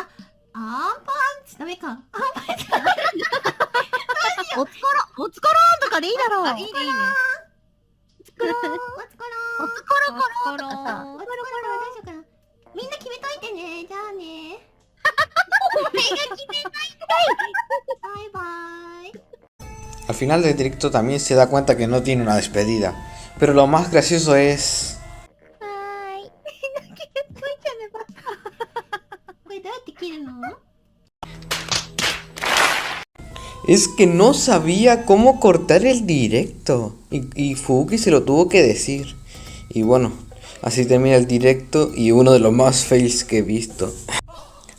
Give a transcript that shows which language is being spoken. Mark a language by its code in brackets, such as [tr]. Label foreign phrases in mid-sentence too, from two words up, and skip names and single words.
[ja] アンパンチダメか。おつころとかでいいだろう。いいね。おつころコロ。どうしようかな。みんな決めといてね。じゃあね。 [en] Bye bye. [es] Al final del directo también se da cuenta que no tiene una despedida. Pero lo más gracioso es... [ja] Bye. これどうやって切るの [es] Es que no sabía cómo cortar el directo. Y Fuki se lo tuvo que decir. Y bueno, así termina el directo y uno de los más fails que he visto.